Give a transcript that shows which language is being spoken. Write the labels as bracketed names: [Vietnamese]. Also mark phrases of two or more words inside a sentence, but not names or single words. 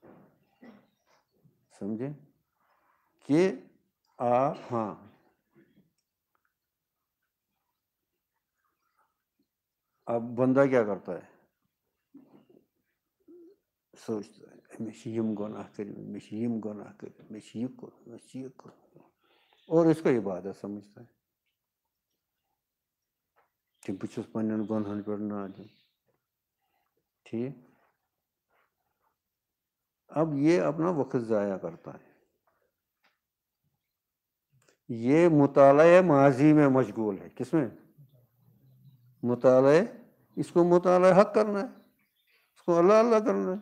[Urdu] سمجھے کہ ہاں اب بندہ کیا کرتا ہے؟ سوچتا ہے میں یم گناہ کروں، میں یم گناہ کروں، میں یہ کروں، میں یہ کروں، اور اس کو عبادت سمجھتا ہے کہ [Kashmiri] بہٕ چھُس پننٮ۪ن گۄنہن پٮ۪ٹھ نادم. [Urdu] ٹھیک، اب یہ اپنا وقت ضائع کرتا ہے، یہ مطالعہ ماضی میں مشغول ہے. کس میں؟ مطالعہ، اس کو مطالعہ حق کرنا ہے، اس کو اللہ اللہ کرنا ہے.